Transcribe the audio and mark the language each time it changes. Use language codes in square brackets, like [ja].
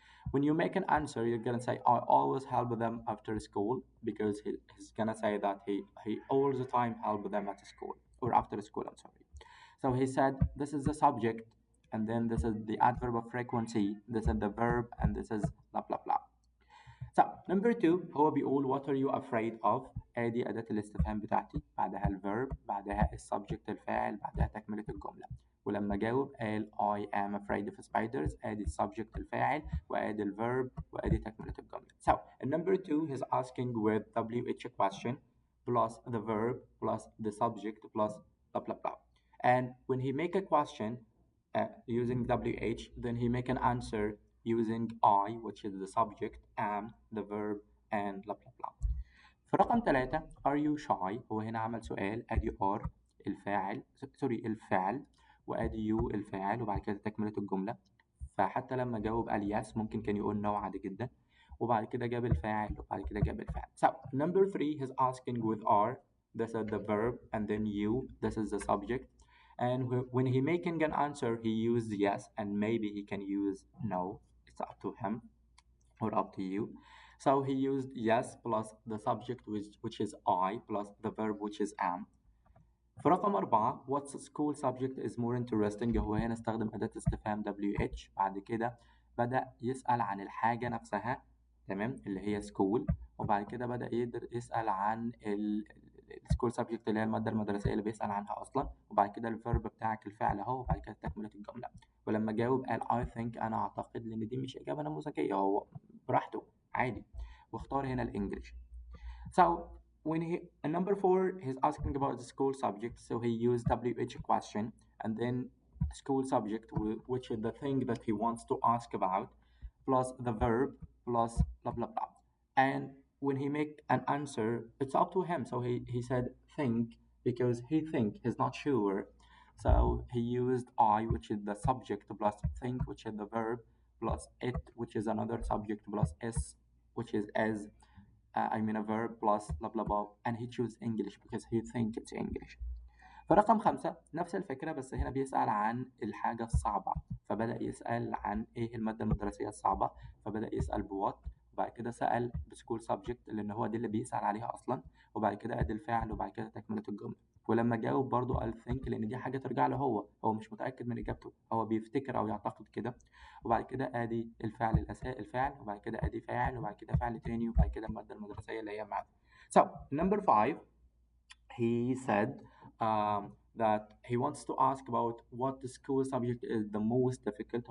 [en] When you make an answer, you're gonna say, I always help them after school because he's gonna say that he all the time help them at school or after school, I'm sorry. So he said, this is the subject, and then this is the adverb of frequency, this is the verb, and this is blah blah blah. So number two [ar] هو بيقول [en] what are you afraid of؟ [ar] ادي أداة الاستفهام بتاعتي بعدها الverb بعدها السبجكت الفاعل بعدها تكملة الجملة ولما جاوب قال [en] I am afraid of spiders [ar] ادي السبجكت الفاعل وادي الverb وادي تكملة الجملة. [en] So in number two he's asking with WH question plus the verb plus the subject plus blah blah blah. And when he make a question using WH then he make an answer using I, which is the subject, am, the verb, and blah blah blah. [ar] في رقم 3 [en] are you shy؟ [ar] هو هنا عمل سؤال، ادي are الفاعل، سوري الفعل، وادي you الفاعل، وبعد كده تكملة الجملة. فحتى لما جاوب قال yes ممكن كان يقول no عادي جدا، وبعد كده جاب الفاعل، وبعد كده جاب الفعل. [en] So number 3 he's asking with are. This is the verb, and then you, this is the subject. And when he making an answer, he used yes, and maybe he can use no. It's up to him or up to you. So he used yes plus the subject which is I plus the verb which is am. [ar] في رقم 4 [en] what's school subject is more interesting؟ [ar] هو هنا استخدم أداة استفهام WH. بعد كده بدأ يسأل عن الحاجة نفسها، تمام، اللي هي school. وبعد كده بدأ يسأل عن السكول سبجكت اللي هي المادة المدرسية اللي بيسأل عنها أصلا. وبعد كده الفيرب بتاعك الفعل أهو، وبعد كده تكملة الجملة. ولما جاوب قال I think، أنا أعتقد، لأن دي مش إجابة نموذجية، هو براحته عادي، واختار هنا الإنجليش. [en] So when he number 4 he's asking about the school subject, so he used WH question and then school subject, which is the thing that he wants to ask about, plus the verb plus blah blah blah. And when he make an answer, it's up to him. So he said think because he think he's not sure. So he used I, which is the subject, plus think, which is the verb, plus it, which is another subject, plus s, which is as, I mean a verb, plus blah blah blah. And he choose English because he think it's English. [ar] فرقم 5 نفس الفكرة، بس هنا بيسأل عن الحاجة الصعبة. فبدأ يسأل عن إيه المادة المدرسية الصعبة، فبدأ يسأل بوات، وبعد كده سأل بسكول سبجكت لأن هو دي اللي بيسأل عليها أصلا، وبعد كده أدي الفعل، وبعد كده تكملة الجملة. ولما جاوب برضه قال think لأن دي حاجة ترجع له، هو مش متأكد من إجابته، هو بيفتكر أو يعتقد كده. وبعد كده أدي الفعل الفعل، وبعد كده أدي فاعل، وبعد كده فعل تاني، وبعد كده المادة المدرسية اللي هي math. [en] So number 5 he said that he wants to ask about what the school subject is the most difficult.